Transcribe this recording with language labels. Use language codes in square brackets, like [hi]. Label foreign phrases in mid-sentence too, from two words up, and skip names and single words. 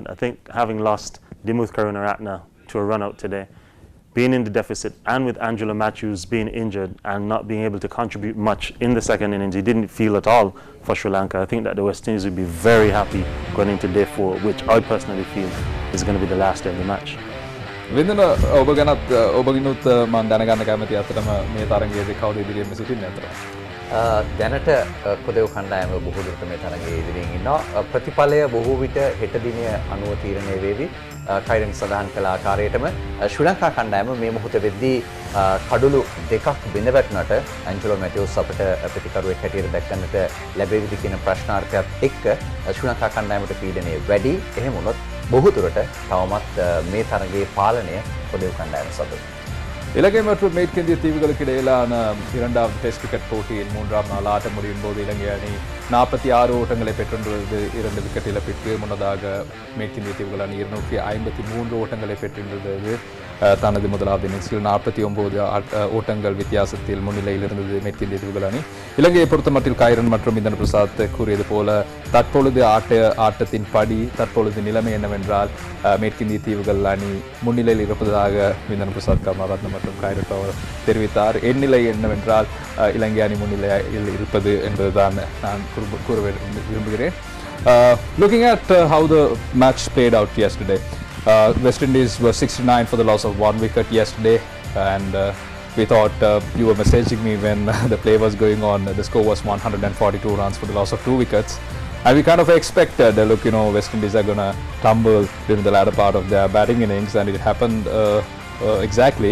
[en] I think having lost Dimuth Karunaratne to a run out today, being in the deficit, and with Angelo Matthews being injured and not being able to contribute much in the second innings, he didn't feel at all for Sri Lanka. I think that the West Indies would be very happy going into day 4, which I personally feel is going to be the last day of the match. Vindana, [si] ඔබගෙනුත් මම දැනගන්න කැමති අතරම මේ තරගයේදී කවුද ඉදිරියෙන් සිටින්නේ අතර? දැනට කොදෙව් කණ්ඩායම බොහෝ දුරට මේ තරගයේ ඉදිරියෙන් ඉන්නවා. ප්‍රතිඵලය බොහෝ විට හෙට දිනය අනුව තීරණය වේවි. කයිරන් සඳහන් කළ ආකාරයටම ශ්‍රී ලංකා කණ්ඩායම මේ මොහොතේ වෙද්දී කඩුළු දෙකක් බිඳ වැටුණට ඇන්ජලෝ මැතිව්ස් අපට ප්‍රතිකරුවෙක් හැටියට දැක්කන්නට ලැබෙවිද කියන ප්‍රශ්නාර්ථයත් එක්ක ශ්‍රී ලංකා කණ්ඩායමට පීඩනය වැඩි. එහෙම වුණොත් බොහෝ දුරට තවමත් මේ තරගයේ පාලනය කොදෙව් කණ්ඩායම සතුව. [ta] இலங்கை மற்றும் மேற்கிந்திய தீவுகளுக்கு இடையிலான இரண்டாவது டெஸ்ட் கிரிக்கெட் போட்டியின் 3ஆம் நாள் ஆட்டம் முடியும் போது இலங்கை அணி 46 ஓட்டங்களை பெற்றுள்ளது. 2 விக்கெட் இழப்பிற்கு முன்னதாக மேற்கிந்திய தீவுகள் அணி 253 ஓட்டங்களை பெற்றிருந்தது. தனது முதலாவது இன்னிங்ஸில் 49 ஓட்டங்கள் வித்தியாசத்தில் முன்னிலையில் இருந்தது மேற்கிந்திய தீவுகள் அணி. இலங்கையை பொறுத்தமட்டில் கைரன் மற்றும் விந்தன பிரசாத் கூறியது போல தற்பொழுது ஆட்டத்தின் படி தற்பொழுது நிலைமை என்னவென்றால் மேற்கிந்திய தீவுகள் அணி முன்னிலையில் இருப்பதாக விந்தன பிரசாத் கருணாரத்ன மற்றும் கைரன் பவர் தெரிவித்தார். என் நிலை என்னவென்றால் இலங்கை அணி முன்னிலையில் இருப்பது என்பதுதான் நான் கூற விரும்புகிறேன். [en] Looking at how the match played out yesterday, West Indies were 69 for the loss of 1 wicket yesterday, and we thought you were messaging me when the play was going on. The score was 142 runs for the loss of 2 wickets, and we kind of expected, look, West Indies are going to tumble during the latter part of their batting innings, and it happened exactly.